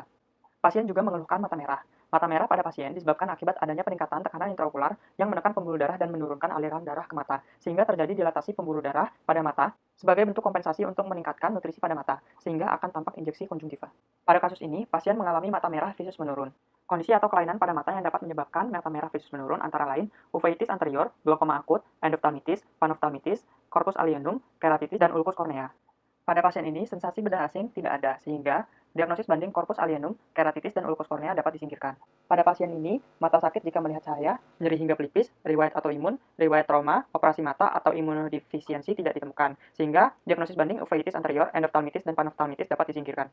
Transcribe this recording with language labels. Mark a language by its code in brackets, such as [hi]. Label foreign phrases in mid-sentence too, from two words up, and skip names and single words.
[id] Pasien juga mengeluhkan mata merah. Mata merah pada pasien disebabkan akibat adanya peningkatan tekanan intraokular yang menekan pembuluh darah dan menurunkan aliran darah ke mata, sehingga terjadi dilatasi pembuluh darah pada mata sebagai bentuk kompensasi untuk meningkatkan nutrisi pada mata, sehingga akan tampak injeksi konjungtiva. Pada kasus ini, pasien mengalami mata merah visus menurun. Kondisi atau kelainan pada mata yang dapat menyebabkan mata merah visus menurun antara lain uveitis anterior, glaukoma akut, endophthalmitis, panophthalmitis, [la] corpus alienum, [id] keratitis, dan ulkus kornea. Pada pasien ini, sensasi benda asing tidak ada, sehingga diagnosis banding [la] corpus alienum, [id] keratitis, dan ulkus kornea dapat disingkirkan. Pada pasien ini, mata sakit jika melihat cahaya, nyeri hingga pelipis, riwayat autoimun, riwayat trauma, operasi mata, atau imunodefisiensi tidak ditemukan, sehingga diagnosis banding uveitis anterior, endophthalmitis, dan panophthalmitis dapat disingkirkan.